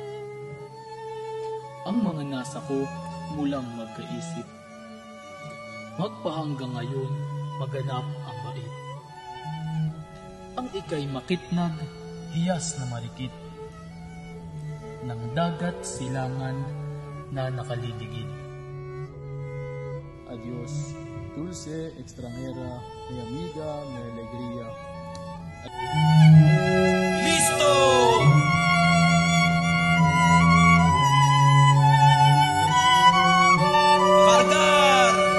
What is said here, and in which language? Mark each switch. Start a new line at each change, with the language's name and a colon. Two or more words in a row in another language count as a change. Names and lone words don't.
Filipino: Ang mga nasa ko mulang magkaisip, magpahanggang ngayon maganap ang bait. Ang ika'y makitnag, hiyas na marikit, ng dagat silangan na nakaliligid.
Spanish: Adios, dulce extranjera, mi amiga, mi alegría. ¡Listo! ¡Cargar!